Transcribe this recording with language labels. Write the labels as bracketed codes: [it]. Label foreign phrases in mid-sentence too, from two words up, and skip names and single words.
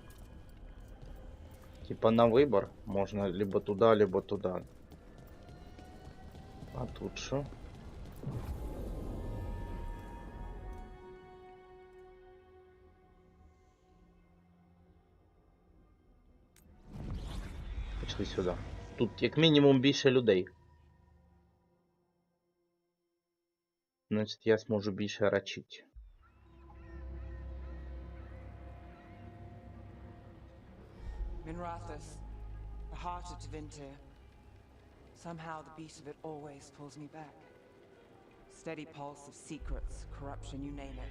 [ru] Типа на выбор можно либо туда, либо туда. А тут что? [uk] Пішли сюди. Тут як мінімум більше людей. Значить я зможу більше рачити. [en] Minrathous, the heart of Tevinter. Somehow the beat of it always pulls me back. Steady pulse of secrets, corruption, you name it.